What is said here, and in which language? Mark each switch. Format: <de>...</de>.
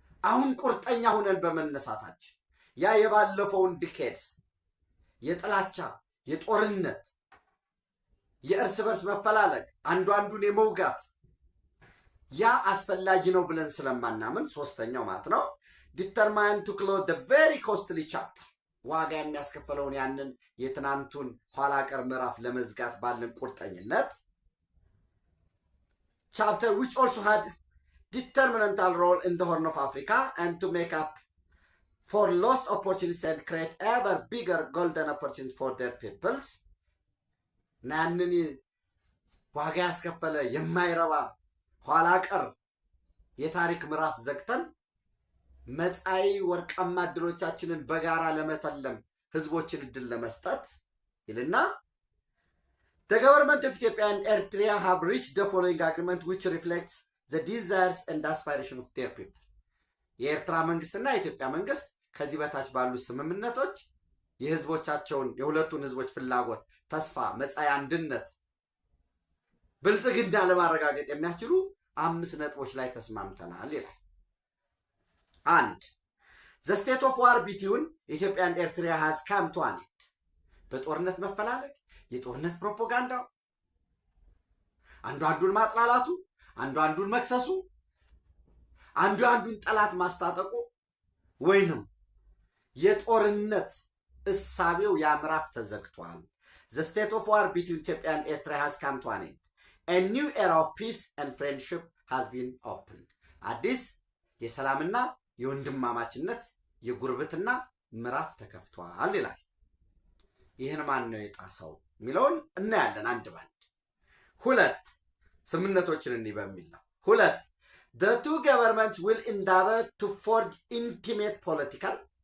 <am>አሁን ቁርጠኛ ሆነን በመነሳታችን ያ የባለፈውን ዲኬድስ የጥላቻ የጦርነት የእርስ በርስ መፈላለግ አንዱ አንዱን የመውጋት ያ አስፈላጊ ነው ብለን ስለማናምን ሶስተኛው ማለት ነው</am> <en>ዲተርማይን ቱ ክሎዝ ዘ ቬሪ ኮስትሊ ቻፕተር</en> <am>ዋጋ የሚያስከፍለውን ያንን የትናንቱን ኋላ ቀር ምዕራፍ ለመዝጋት ባለን ቁርጠኝነት</am> <en>chapter which also had determinantal role in the Horn of Africa and to make up for lost opportunities and create ever bigger golden opportunities for their peoples.</en> <am>ናንን ዋጋ ያስከፈለ የማይረባ ኋላ ቀር የታሪክ ምዕራፍ ዘግተን መጻኢ ወርቃማ እድሎቻችንን በጋራ ለመተለም ህዝቦችን እድል ለመስጠት ይልና</am> <en>The government of Ethiopia and Eritrea have reached the following agreement which reflects the desires and aspirations of their people.</en> <am>የኤርትራ መንግስትና የኢትዮጵያ መንግስት ከዚህ በታች ባሉ ስምምነቶች የህዝቦቻቸውን የሁለቱን ህዝቦች ፍላጎት ተስፋ መጻኢ አንድነት ብልጽግና ለማረጋገጥ የሚያስችሉ 5 ነጥቦች ላይ ተስማምተናል ይላል። 1.</am> <en>The state of war between Ethiopia and Eritrea has come to an end.</en> <am>በጦርነት መፈላለግ የጦርነት ፕሮፓጋንዳ አንዱ አንዱን ማጥላላቱ አንዱ አንዱን መክሰሱ አንዱ አንዱን ጠላት ማስታጠቁ ወይንም የጦርነት እሳቤው ያምራፍ ተዘግቷል።</am> <en>The state of war between Ethiopia and Eritrea has come to an end. A new era of peace and friendship has been opened.</en> <am>አዲስ የሰላምና የወንድማማችነት የጉርብትና ምዕራፍ ተከፍቷል ይላል። ይህን ማን ነው የጣሰው ሚለውን እናያለን አንድ ባንድ። 2 ስምምነቶችን እንዲህ በሚል ነው። 2</am> <en>The two governments will endeavor to forge intimate political</en>